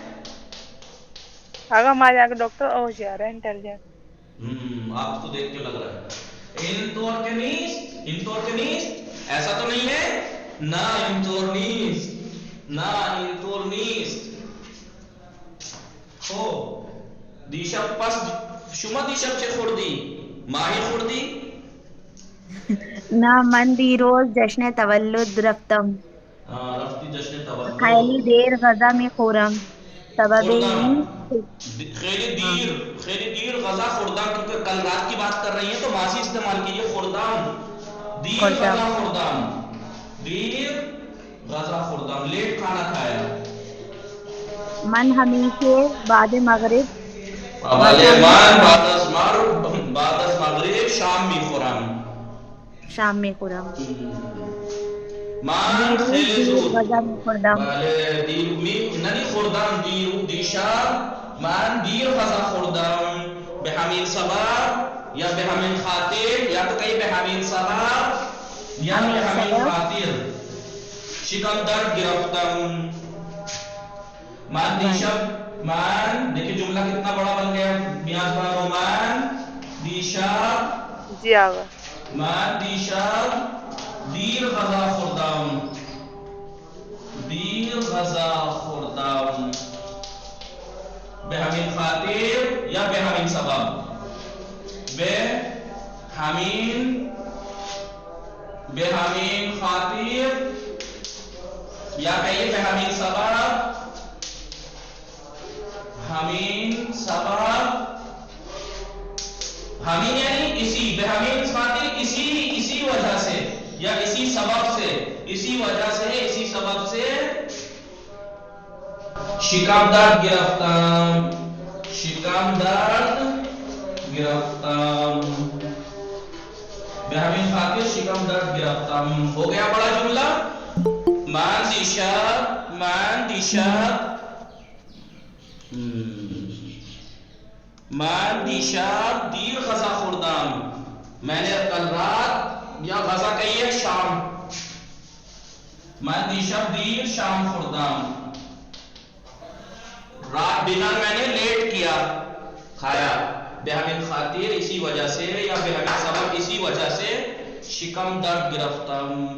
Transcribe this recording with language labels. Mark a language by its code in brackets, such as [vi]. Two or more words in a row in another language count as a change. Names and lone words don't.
[ur] اگر ہمارے یہاں کے ڈاکٹر ہوشیار ہے، انٹیلیجنٹ. آپ کو دیکھ کے لگ رہا ہے. ایسا تو نہیں ہے. [fa] ہو دیشب پس شما دیشب چه خوردی؟ ماهی خوردی؟ نہ من دیروز جشن تولد رفتم. رفتی جشن تولد. خیلی دیر غذا می خورم. سبب این خیلی دیر غذا خوردم، [ur] کیونکہ کل رات کی بات کر رہی ہیں تو ماضی استعمال کیجیے. [fa] خوردم دیر غذا خوردم. دیر غذا خوردم، [ur] لیٹ کھانا کھایا. [fa] من ہمیشہ بعد مغرب بعد از مغرب شام می خورم. شام میں خورم. من دیروز خیلی دیر زود غذا می خوردم. بله ننی خوردم دیشب من دیر غذا خوردم. به همین سبب یا به همین خاطر یا [ur] تو کہیں [fa] به همین سبب یا به همین خاطر شکم درد گرفتم. من دیشب [ur] دیکھیں جملہ کتنا بڑا بن گیا. بیاض بنا ہو [fa] من دیشب. [ur] جی آقا. [fa] من دیشب دیر غذا خوردم. دیر غذا خوردم به همین خاطر یا به همین سبب. به همین خاطر یا کہیے به همین سبب. همین سبب، همین [ur] یعنی اسی، [fa] به همین خاطر [ur] اسی وجہ سے یا اسی سبب سے، اسی وجہ سے اسی سبب سے [fa] شکم درد گرفتم. شکم درد گرفتم به همین خاطر شکم درد گرفتم. [ur] ہو گیا بڑا جملہ. [fa] من دیشب دیر غذا خوردم. [ur] میں نے کل رات یا غذا کہی ہے شام. [fa] من دیشب دیر شام خوردم. [ur] رات ڈنر میں نے لیٹ کیا کھایا. [fa] به همین خاطر [ur] اسی وجہ سے [fa] یا به همین سبب [ur] اسی وجہ سے [fa] شکم درد گرفتم.